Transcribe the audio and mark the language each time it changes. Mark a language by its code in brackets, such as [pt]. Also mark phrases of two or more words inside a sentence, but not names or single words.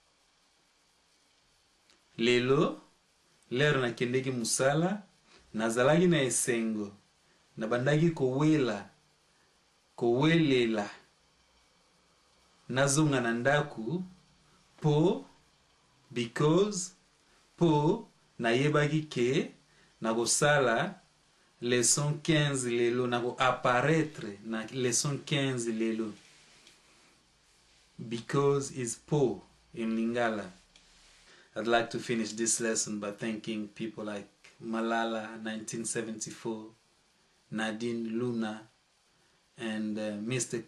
[ln] Lelo na kendeki musala nazalaki na esengo na bandaki kowelela nazonga na ndaku po because po nayebaki ke na kosala lesson 15 lelo na ko apparaître na lesson 15 lelo. [en] Because is po in Lingala. I'd like to finish this lesson by thanking people like Malala 1974, Nadine Luna, and Mr.